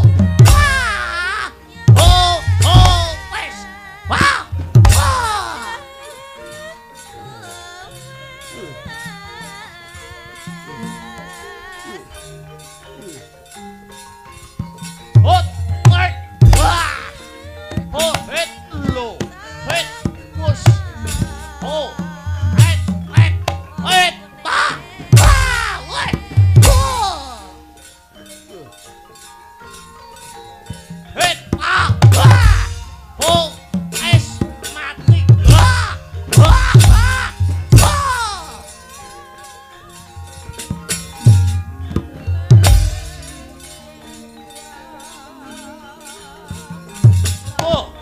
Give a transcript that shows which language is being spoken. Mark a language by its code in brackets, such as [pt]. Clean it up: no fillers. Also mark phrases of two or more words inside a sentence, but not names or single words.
[en] Wah. Oh, oh, wes. Wah. Wah. Hot. Weh. Wah. Oh, hit lo. Hit. Push. Oh. Hit. Hit. Hit. Wah. Wah. Weh. Wah. Hit. Ah. Wah. Oh. [id] Es mati. Wah. Wah. Wah. Wah. Oh.